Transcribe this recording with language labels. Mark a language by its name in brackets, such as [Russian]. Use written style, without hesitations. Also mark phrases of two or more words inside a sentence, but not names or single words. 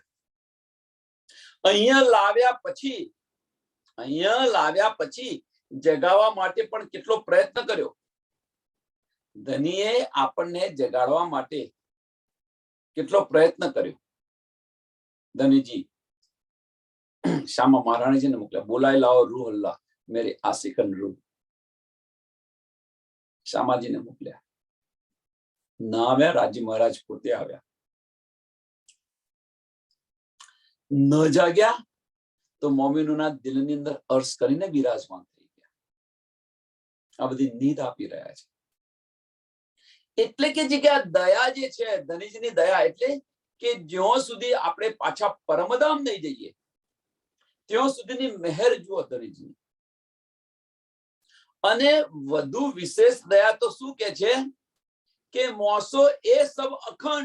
[Gujarati] અહીંયા લાવ્યા પછી જગાવવા માટે પણ કેટલો પ્રયત્ન કર્યો। ધનીએ આપણને જગાડવા માટે કેટલો પ્રયત્ન કર્યો। ધનીજી શ્યામા મહારાણીજીને મોકલ્યા, બોલાઈ લાવો રૂહ અલ્લાહ [Hindi] मेरे आशिकन रूह। [Gujarati] શ્યામાજી ને મોકલ્યા, ના આવ્યા, રાજી મહારાજ પોતે આવ્યા। ન જાગ્યા તો મોમિનોના દિલની અંદર અર્શ કરીને વિરાજમાન થઈ ગયા। આ બધી નીંદ આપી રહ્યા છે। એટલે કે જે આ દયા જે છે, ધનીજીની દયા એટલે કે જ્યાં સુધી આપણે પાછા પરમધામ નહીં જઈએ ત્યાં સુધીની મહેર જુઓ ધનીજી। અને વધુ વિશેષ દયા તો શું કે છે કે મોસો એ સબ અખંડ।